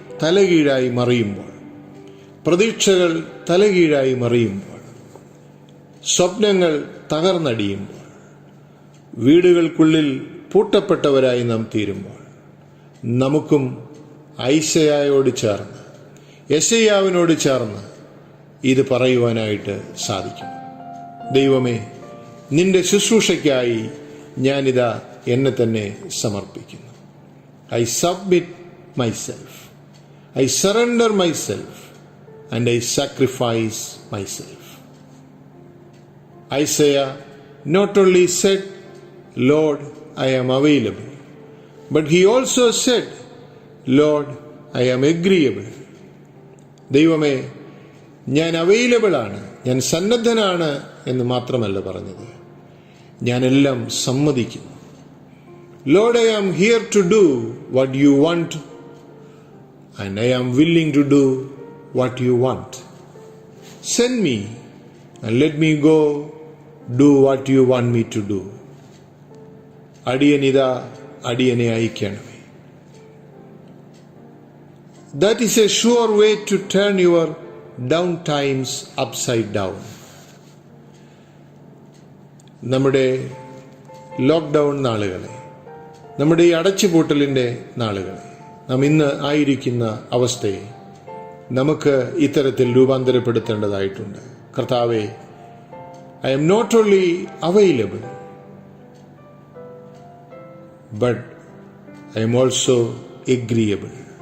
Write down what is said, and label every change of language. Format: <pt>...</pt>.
<ml>തലകീഴായി മറിയുമ്പോൾ, പ്രതീക്ഷകൾ തലകീഴായി മറിയുമ്പോൾ, സ്വപ്നങ്ങൾ തകർന്നടിയുമ്പോൾ, വീടുകൾക്കുള്ളിൽ പൂട്ടപ്പെട്ടവരായി നാം തീരുമ്പോൾ, നമുക്കും ഐശയായോട് ചേർന്ന്, യെശയ്യാവിനോട് ചേർന്ന് ഇത് പറയുവാനായിട്ട് സാധിക്കും. ദൈവമേ, നിന്റെ ശുശ്രൂഷയ്ക്കായി ഞാനിതാ എന്നെ തന്നെ സമർപ്പിക്കുന്നു.</ml> <en>I submit myself, I surrender myself, and I sacrifice myself. Isaiah not only said, Lord, I am available, but he also said, Lord, I am agreeable.</en> <ml>ദൈവമേ, ഞാൻ അവൈലബിൾ ആണ്, ഞാൻ സന്നദ്ധനാണ് എന്ന് മാത്രമല്ല പറഞ്ഞത്, ഞാനെല്ലാം സമ്മതിക്കുന്നു.</ml> <en>Lord, I am here to do what you want, and I am willing to do what you want. Send me and let me go do what you want me to do.</en> <ml>അടിയനിതാ, അടിയനെ അയക്കണമേ.</ml> <en>That is a sure way to turn your down times upside down.</en> <ml>നമ്മുടെ lockdown നാളുകളെ, നമ്മുടെ ഈ അടച്ചുപൂട്ടലിൻ്റെ നാളുകളെ, നാം ഇന്ന് ആയിരിക്കുന്ന അവസ്ഥയെ നമുക്ക് ഇത്തരത്തിൽ രൂപാന്തരപ്പെടുത്തേണ്ടതായിട്ടുണ്ട്. കർത്താവേ,</ml> <en>I'm not only available, but I'm also agreeable.</en>